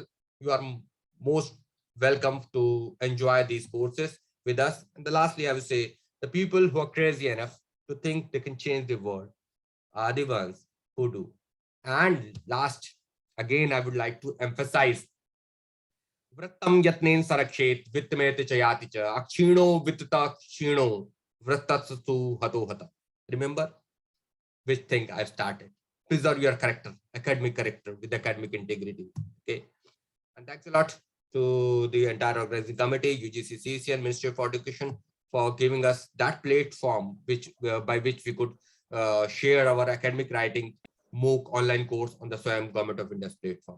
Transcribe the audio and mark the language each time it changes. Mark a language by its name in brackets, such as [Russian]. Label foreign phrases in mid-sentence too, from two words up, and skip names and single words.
[English] You are most welcome to enjoy these courses with us. And lastly, I would say the people who are crazy enough to think they can change the world are the ones who do. And last, again, I would like to emphasize [Sanskrit] वृत्तं यत्नेन संरक्षेत् वित्तमेति चयाति च अक्षीणो वित्ततः क्षीणो वृत्ततस्तु हतो हतः. [English] Remember which thing I've started. Preserve your character, academic character with academic integrity. Okay. And thanks a lot to the entire organizing committee, UGC, CC, and Ministry of Education for giving us that platform by which we could share our academic writing MOOC online course on the SWAYAM Government of India's platform.